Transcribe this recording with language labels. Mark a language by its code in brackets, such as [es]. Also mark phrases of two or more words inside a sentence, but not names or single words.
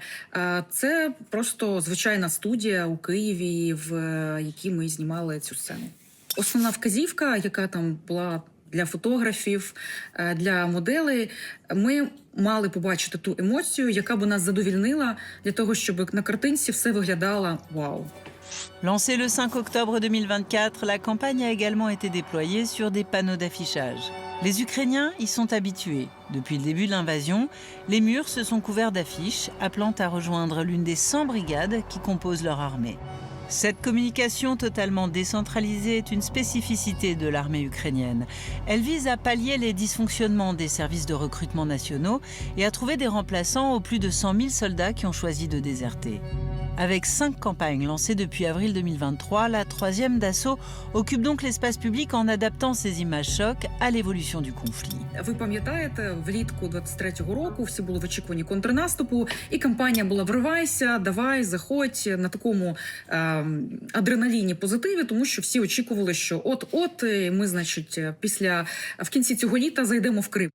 [uk] Це просто звичайна студія у Києві, в якій ми знімали цю сцену. Основна вказівка, яка там була для фотографів, для моделей, ми мали побачити ту емоцію, яка б нас задовільнила для того, щоб на картинці все виглядало «вау». [fr] Lancée le 5 octobre 2024, la campagne a également été déployée sur des panneaux d'affichage. Les Ukrainiens y sont habitués. Depuis le début de l'invasion, les murs se sont couverts d'affiches appelant à rejoindre l'une des 100 brigades qui composent leur armée. Cette communication totalement décentralisée est une spécificité de l'armée ukrainienne. Elle vise à pallier les dysfonctionnements des services de recrutement nationaux et à trouver des remplaçants aux plus de 100 000 soldats qui ont choisi de déserter. Avec 5 campagnes lancées depuis avril 2023, la 3e d'assaut occupe donc l'espace public en adaptant ses images chocs à l'évolution du conflit. [uk] Ви пам'ятаєте, влітку 23-го року всі були в очікуванні контрнаступу, і кампанія була «Вривайся, давай, заходь» на такому адреналіні, позитиві, тому що всі очікували, що от-от ми, значить, в кінці цього літа зайдемо в Крим.